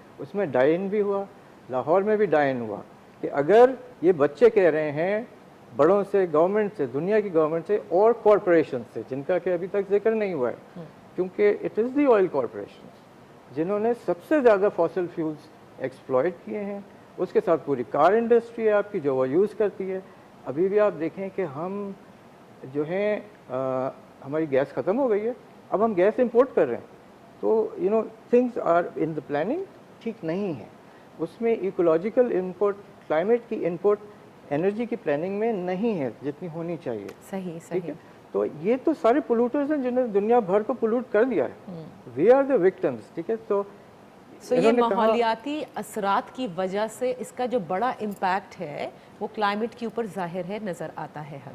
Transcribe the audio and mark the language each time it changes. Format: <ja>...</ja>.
<ur>اس میں ڈائن بھی ہوا, لاہور میں بھی ڈائن ہوا کہ اگر یہ بچے کہہ رہے ہیں بڑوں سے, گورنمنٹ سے, دنیا کی گورنمنٹ سے اور کارپوریشن سے, جن کا کہ ابھی تک ذکر نہیں ہوا ہے, کیونکہ</ur> <en>it is the oil corporation</en> <ur>جنہوں نے سب سے زیادہ فاسل فیولز ایکسپلائٹ کیے ہیں. اس کے ساتھ پوری کار انڈسٹری ہے آپ کی جو وہ یوز کرتی ہے. ابھی بھی آپ دیکھیں کہ ہم جو ہیں ہماری گیس ختم ہو گئی ہے, اب ہم گیس امپورٹ کر رہے ہیں. تو</ur> <en>things are in the planning</en> <ur>ٹھیک نہیں ہے. اس میں ایکولوجیکل انپوٹ, کلائمیٹ کی انپوٹ انرجی کی پلاننگ میں نہیں ہے جتنی ہونی چاہیے. صحیح ٹھیک ہے. تو یہ تو سارے پولوٹرز ہیں جنہوں نے دنیا بھر کو پولوٹ کر دیا ہے.</ur> <en>We are the victims.</en> <ur>ٹھیک ہے. تو یہ ماحولیاتی اثرات کی وجہ سے اس کا جو بڑا امپیکٹ ہے وہ کلائمیٹ کے اوپر ظاہر ہے, نظر آتا ہے ہمیں.</ur>